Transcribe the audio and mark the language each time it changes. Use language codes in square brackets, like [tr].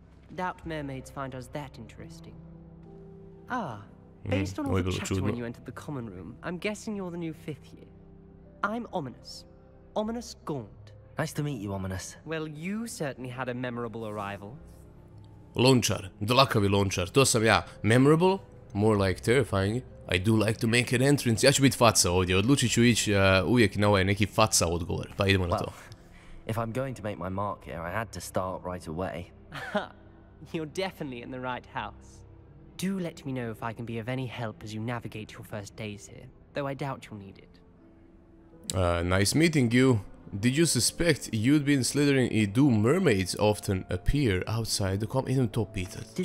[en] Doubt mermaids find us that interesting. Based on all the chatter when you entered the common room, I'm guessing you're the new 5th year. I'm Ominous. Ominous Gaunt. Nice to meet you, Ominous. Well, you certainly had a memorable arrival. [hr] Lončar, dlakavi lončar, to sam ja. [en] Memorable, more like terrifying. I do like to make an entrance. [hr] Ja ću biti faca ovdje, odlučit ću ići uvijek na ovaj neki faca odgovor, pa idemo na to. [en] If I'm going to make my mark here, I had to start right away. You're definitely in the right house. Do let me know if I can be of any help as you navigate your first days here, though I doubt you'll need it. Nice meeting you. Did you suspect you'd been Slytherin i do mermaids often appear outside the [hr] idem to pitat.